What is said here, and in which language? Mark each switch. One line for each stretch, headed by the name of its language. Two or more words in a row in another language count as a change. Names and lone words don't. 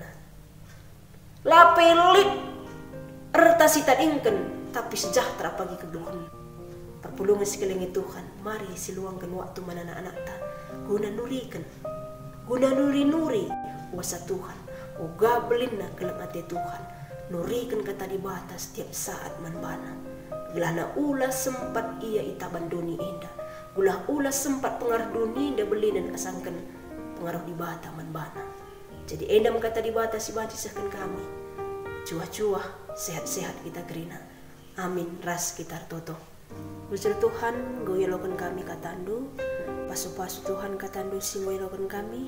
Batak Karo: La pelit erta si tadingken tapi sejahtera pagi keduhun. Perpulungan sekeliling Tuhan, mari siluangkan waktu mana anak-anak ta, guna nurikan, guna nuri kuasa Tuhan, oga belinna kelang ate Tuhan. Nurikan kata di batas setiap saat manbana. Gelana ulah sempat ia itaban duni indah. Ulah sempat pengaruh duni indah beli dan asangkan pengaruh di bata manbana. Jadi endam kata di batas si bancisahkan kami. Cuah-cuah sehat-sehat kita gerina. Amin ras kita toto. Bujur Tuhan goyelokan kami katandu. Pasu-pasu Tuhan katandu si goyelokan kami.